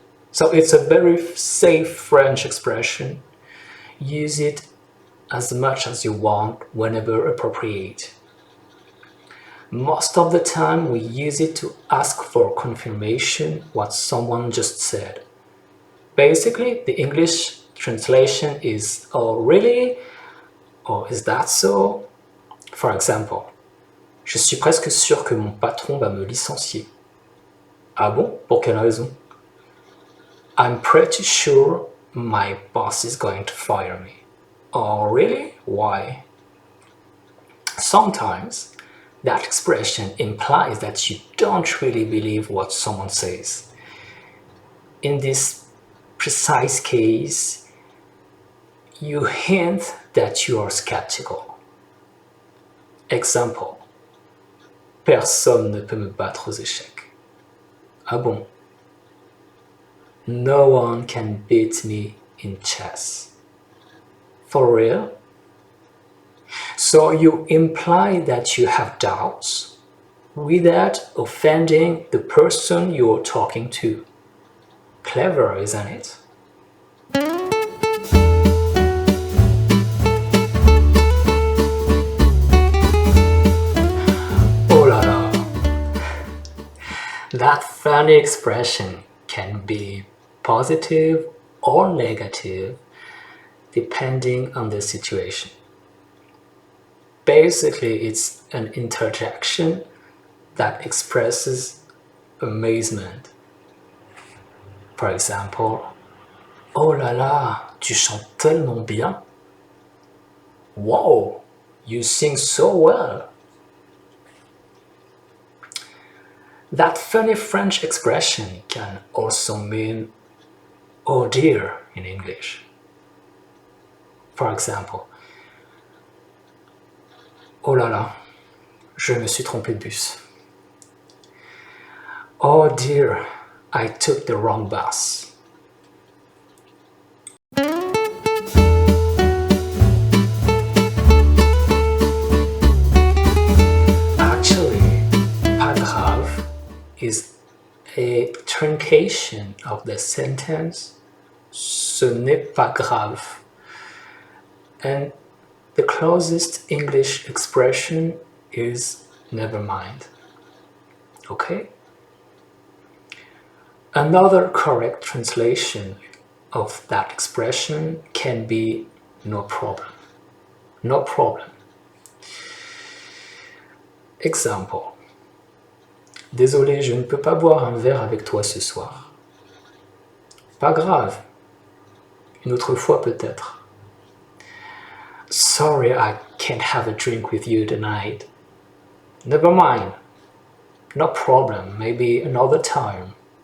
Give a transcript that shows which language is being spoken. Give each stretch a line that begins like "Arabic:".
English: So it's a very safe French expression. Use it as much as you want whenever appropriate. Most of the time we use it to ask for confirmation what someone just said. Basically, the English translation is "Oh really?" or "Is that so?" For example,
French: je suis presque sûr que mon patron va me licencier. Ah bon? Pour quelle raison?
English: I'm pretty sure my boss is going to fire me. Oh really? Why? Sometimes that expression implies that you don't really believe what someone says. In this precise case, you hint that you are skeptical. Example.
French: Personne ne peut me battre aux échecs. Ah bon?
English: No one can beat me in chess. For real? So you imply that you have doubts without offending the person you're talking to. Clever, isn't it?
French: Oh la la!
English: That funny expression can be positive or negative depending on the situation. Basically, it's an interjection that expresses amazement. For example,
French: oh là là, tu chantes tellement bien.
English: Wow, you sing so well. That funny French expression can also mean oh dear in English. For example,
French: oh là là, je me suis trompé de bus.
English: Oh dear, I took the wrong bus. Actually, pas grave is a truncation of the sentence
French: ce n'est pas grave.
English: And the closest English expression is never mind. Okay? Another correct translation of that expression can be no problem. No problem. Example.
French: Désolé, je ne peux pas boire un verre avec toi ce soir. Pas grave. Une autre fois peut-être.
English: Sorry, I can't have a drink with you tonight. Never mind. No problem, maybe another time.